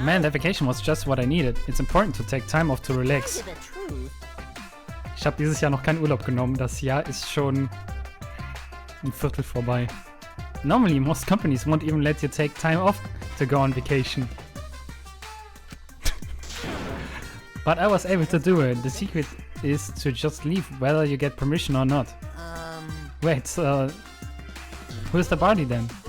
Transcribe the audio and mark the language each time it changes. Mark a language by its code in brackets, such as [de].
[en] Man, that vacation was just what I needed. It's important to take time off to relax. The truth. [de] Ich habe dieses Jahr noch keinen Urlaub genommen. Das Jahr ist schon ein Viertel vorbei. [en] Normally, most companies won't even let you take time off to go on vacation. But I was able to do it. The secret is to just leave whether you get permission or not. Wait, who's the party then?